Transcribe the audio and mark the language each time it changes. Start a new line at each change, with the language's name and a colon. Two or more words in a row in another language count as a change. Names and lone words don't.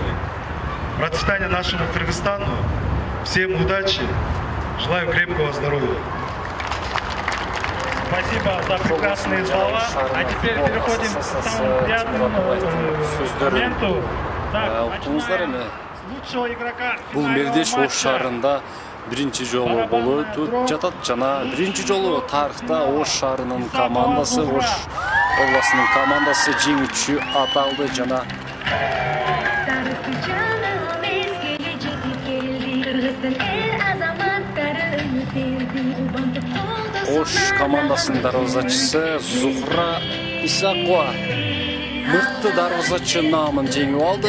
Russian: Процветания нашему Кыргызстану, всем удачи, желаю крепкого здоровья. Спасибо за прекрасные слова. А теперь переходим к самому приятному моменту. Лучшего игрока
Kyrgyz: Бул мелдеш Ош шаарында биринчи жолу болуп жатат жана биринчи жолу тарыхта Ош шаарынын командасы, Ош областынын командасы жеңүүчү аталды жана Ош командасынын дарбазачысы Зухра Исакова мыкты дарбазачы наамын жеңип алды.